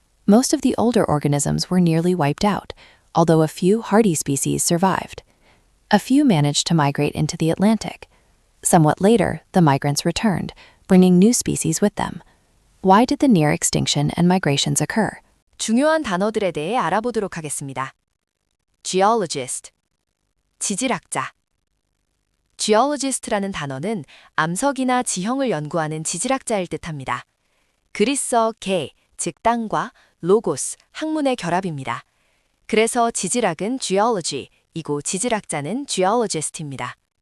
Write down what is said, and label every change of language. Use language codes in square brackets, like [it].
[en] Most of the older organisms were nearly wiped out, although a few hardy species survived. A few managed to migrate into the Atlantic. Somewhat later, the migrants returned, bringing new species with them. Why did the near extinction and migrations occur? [ko] 중요한 단어들에 대해 알아보도록 하겠습니다. geologist, 지질학자. geologist라는 단어는 암석이나 지형을 연구하는 지질학자일 듯합니다. 그리스어 게, 즉 땅과 로고스, 학문의 결합입니다. 그래서 지질학은 geology, 이고 지질학자는 geologist입니다.